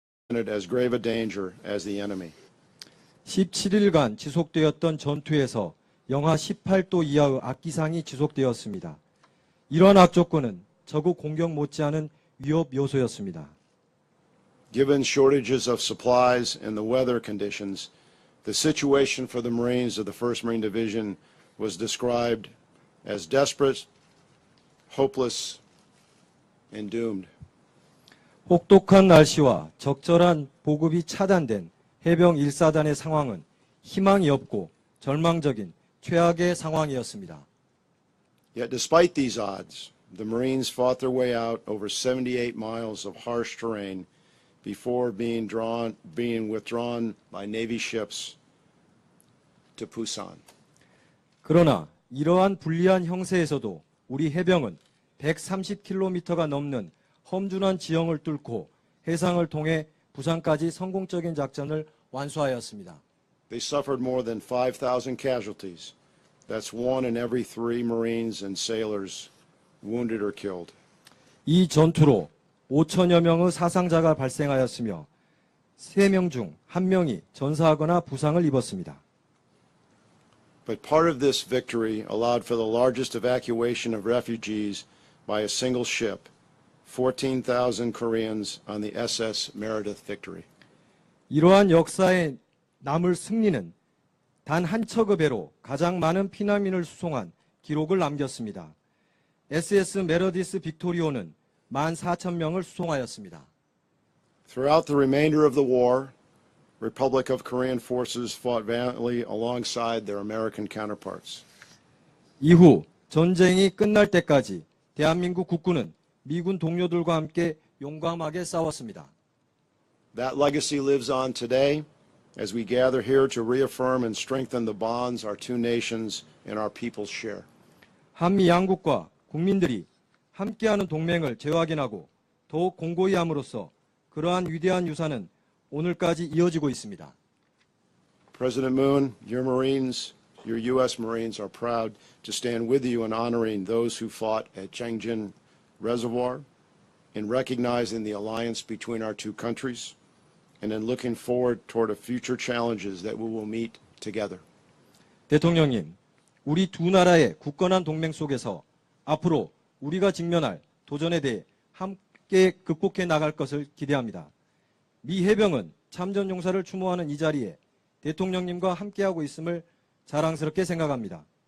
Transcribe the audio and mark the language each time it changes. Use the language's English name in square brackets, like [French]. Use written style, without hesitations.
[English] As grave a danger as the enemy. [Korean] 17일간 지속되었던 전투에서 영하 18도 이하의 악기상이 지속되었습니다. 이러한 악조건은 적의 공격 못지않은 위협 요소였습니다. [English] Given shortages of supplies and the weather conditions, the situation for the Marines of the 1st Marine Division was described as desperate, hopeless, and doomed. [Korean] 혹독한 날씨와 적절한 보급이 차단된 해병 1사단의 상황은 희망이 없고 절망적인 최악의 상황이었습니다. [English] Yet despite these odds, the Marines fought their way out over 78 miles of harsh terrain before being withdrawn by Navy ships to Busan. [Korean] 그러나 이러한 불리한 형세에서도 우리 해병은 130km가 넘는 험준한 지형을 뚫고 해상을 통해 부산까지 성공적인 작전을 완수하였습니다. [English] They suffered more than 5,000 casualties. That's 1 in every 3 Marines and sailors wounded or killed. [Korean] 이 전투로 5천여 명의 사상자가 발생하였으며 3명 중 1명이 전사하거나 부상을 입었습니다. [English] But part of this victory allowed for the largest evacuation of refugees by a single ship, 14,000 Koreans on the SS Meredith Victory. [Korean] 이러한 역사의 남을 승리는 단 한 척의 배로 가장 많은 피난민을 수송한 기록을 남겼습니다. SS 메러디스 빅토리오는 14,000명을 수송하였습니다. [English] Throughout the remainder of the war, Republic of Korean forces fought valiantly alongside their American counterparts. [Korean] 이후 전쟁이 끝날 때까지 대한민국 국군은 미군 동료들과 함께 용감하게 싸웠습니다. [English] That legacy lives on today as we gather here to reaffirm and strengthen the bonds our two nations and our peoples share. [Korean] 한미 양국과 국민들이 함께하는 동맹을 재확인하고 더욱 공고히 함으로써 그러한 위대한 유산은 오늘까지 이어지고 있습니다. [English] President Moon, your Marines, your U.S. Marines are proud to stand with you in honoring those who fought at Changjin Reservoir, in recognizing the alliance between our two countries, and in looking forward toward the future challenges that we will meet together. [Korean] 대통령님, 우리 두 나라의 굳건한 동맹 속에서 앞으로 우리가 직면할 도전에 대해 함께 극복해 나갈 것을 기대합니다. 미 해병은 참전 용사를 추모하는 이 자리에 대통령님과 함께하고 있음을 자랑스럽게 생각합니다.